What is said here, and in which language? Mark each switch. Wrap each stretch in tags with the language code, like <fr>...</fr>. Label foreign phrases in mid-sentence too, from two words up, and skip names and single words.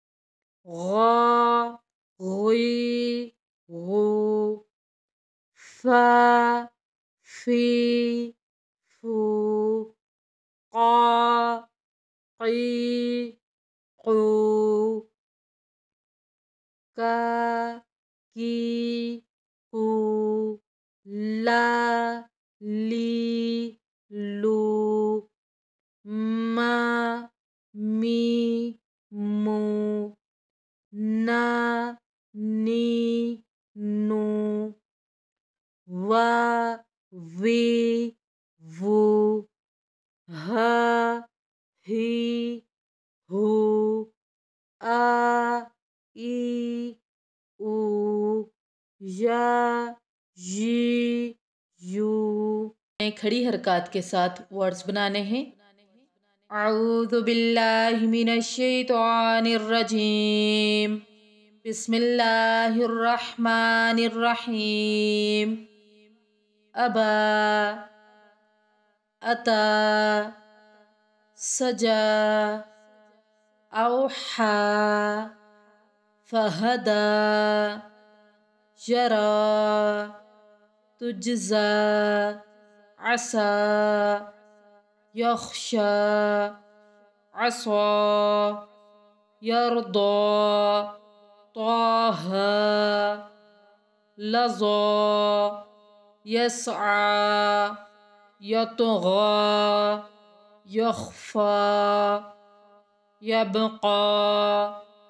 <ar>غا غی غو فا فی فو قا قی قو کا کی کو لا لی لو ما می مو نا نی نو وا وی وو ہا ہی ہو آ ای او یا جی یو.</ar> <ur>کھڑی حرکات کے ساتھ ورڈز بنانے ہیں.</ur> <ar>اعوذ باللہ من الشیطان الرجیم، بسم اللہ الرحمن الرحیم. ابا اتا سجا اوحا فہدا جرا تجزا عسا یخشا عصا یرضا طه لظى يسعى يطغى يخفى يبقى</ar>